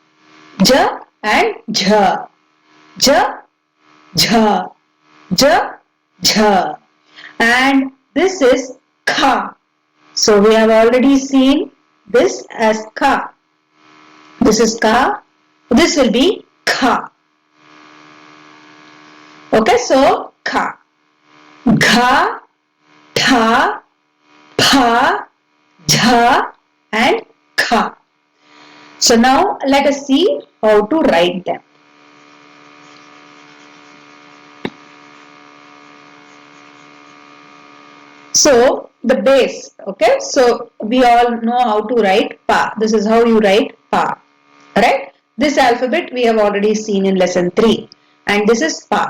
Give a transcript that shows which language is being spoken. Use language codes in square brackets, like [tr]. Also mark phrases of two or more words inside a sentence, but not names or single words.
[en] Ja and Ja. Ja, Ja. Ja, Ja. And this is Kha. So we have already seen this as Ka. This is Ka. This will be Kha. Okay, so Kha. Gha, Tha, Pa, Jha and Kha. So now let us see how to write them. So the base, okay, so we all know how to write Pa. This is how you write Pa, right? This alphabet we have already seen in lesson 3 and this is Pa.